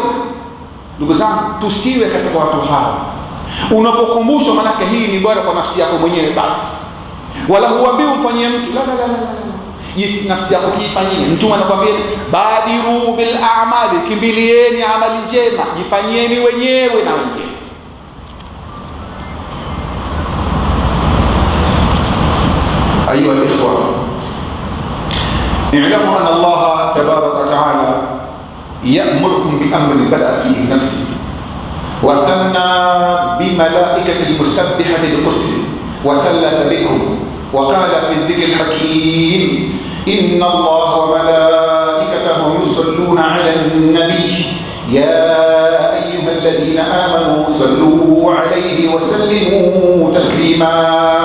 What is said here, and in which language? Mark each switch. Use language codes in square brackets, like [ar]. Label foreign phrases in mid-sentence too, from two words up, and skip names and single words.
[sw] Ndugu zangu, tusiwe katika watu hawa. Unapokumbushwa, manake hii ni bora kwa nafsi yako mwenyewe basi, wala huambiwi umfanyie mtu, la nafsi yako jifanyie. Mtume anakuambia [ar] بادروا بالأعمال, [sw] kimbilieni amali njema, jifanyieni wenyewe na wengine. [ar] أيها الإخوة، اعلموا أن الله تبارك وتعالى يأمركم بأمر بدأ فيه نفسه، وثنى بملائكة المسبحة لقدسه، وثلث بكم وقال في الذكر الحكيم إن الله وملائكته يصلون على النبي يا أيها الذين آمنوا صلوا عليه وسلموا تسليما.